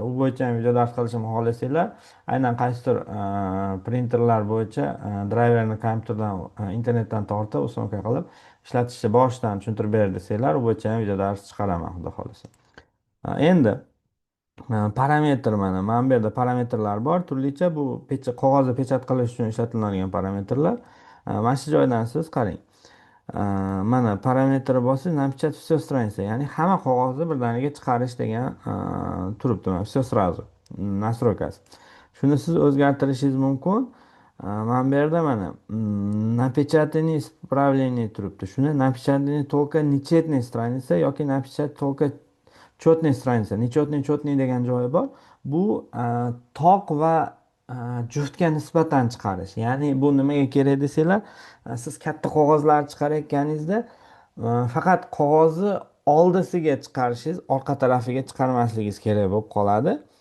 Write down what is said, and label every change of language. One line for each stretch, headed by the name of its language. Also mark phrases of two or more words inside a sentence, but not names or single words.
Uzbek: U bo'yicha ham video dars qilishimni xohlasanglar, aynan qaysidir printerlar bo'yicha driverni kompyuterdan, internetdan tortib, uстановка qilib ishlatishni boshidan tushuntirib ber desanglar, u bo'yicha ham video dars chiqaraman, xudo xohlasa. Endi parametr mana bu yerda parametrlar bor. Turlicha bu qog'ozni pechat qilish uchun ishlatiladigan parametrlar. Mana shu joydan siz qarang. Mana parametri bosib,
Russian: напечатать все страница.
Uzbek: Ya'ni hamma qog'ozni birdaniga chiqarish degan turibdi.
Russian: Mana все сразу. Настройкасы.
Uzbek: Shuni siz o'zgartirishingiz mumkin. Mana bu yerda mana
Russian: напечатание исправление
Uzbek: turibdi.
Russian: Shuni напечатание только нечетные страницы yoki напечатать только четные страницы.
Uzbek: Nechotniy degan joyi bor. Bu toq va juftga nisbatan chiqarish. Ya'ni bu nimaga kerak desanglar, siz katta qog'ozlar chiqarayotganingizda faqat qog'ozni oldisiga chiqarishingiz, orqa tarafiga chiqarmasligingiz kerak bo'lib qoladi.